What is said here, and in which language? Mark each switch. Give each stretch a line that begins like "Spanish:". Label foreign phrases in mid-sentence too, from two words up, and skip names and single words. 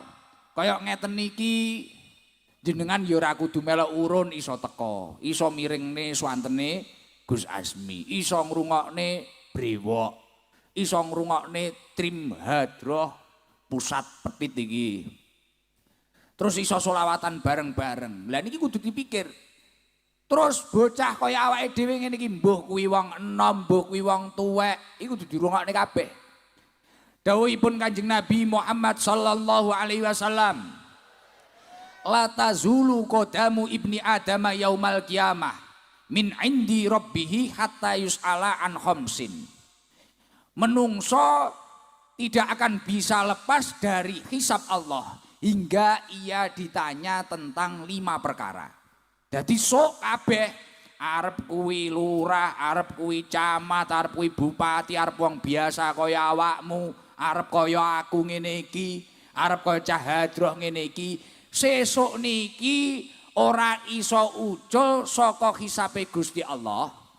Javanese: Kaya ngeten niki jenengan ya ora kudu melok urun iso teko, iso miringne swantene Gus Asmi, iso ngrungokne brewok, iso ngrungokne trim hadroh pusat Petit iki. Terus iso selawatan bareng-bareng. Lah niki kudu dipikir. Terus bocah kaya awake dhewe ngene iki mbuh kuwi wong enom, mbuh kuwi wong tuwek, iku kudu dirungokne kabeh. Dawuhipun Kanjeng
Arabic: Nabi Muhammad صلى الله عليه وسلم, لا تزول قدما ابن آدم يوم القيامة من عند ربه حتى يسأل عن خمس.
Indonesian: Menungso tidak akan bisa lepas dari hisab Allah hingga ia ditanya tentang 5 perkara.
Javanese: Dadi sok kabeh arep kuwi lurah, arep kuwi camat, arep kuwi bupati, arep wong biasa kaya awakmu, arep kaya aku ngene iki, arep kaya Cah Hadroh ngene iki, sesuk niki ora iso ucul saka hisabe Gusti Allah.